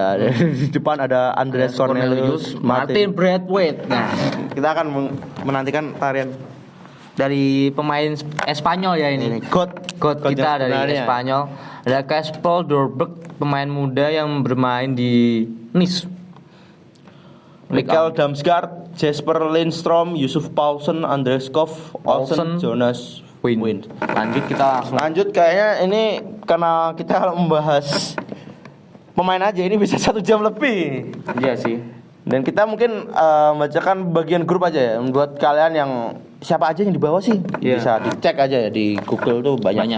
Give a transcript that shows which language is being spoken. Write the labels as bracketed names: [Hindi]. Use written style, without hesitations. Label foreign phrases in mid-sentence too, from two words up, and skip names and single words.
[Indonesian] Di depan ada Andreas Cornelius, Martin Braithwaite. Nah, kita akan menantikan tarian dari pemain Espanyol ya ini. God kita yang dari sebenarnya. Espanyol. Ada Kasper Dolberg, pemain muda yang bermain di Nice. Mikkel Damsgaard, Jesper Lindstrom, Yusuf Paulsen, Andreas Koff, Olsen, Jonas Wind. Lanjut kita langsung. Lanjut kayaknya ini karena kita membahas pemain aja ini bisa 1 jam lebih. Iya sih. Dan kita mungkin bacakan bagian grup aja ya. Buat kalian yang siapa aja yang di bawah sih Iya. bisa dicek aja ya di Google tuh banyak.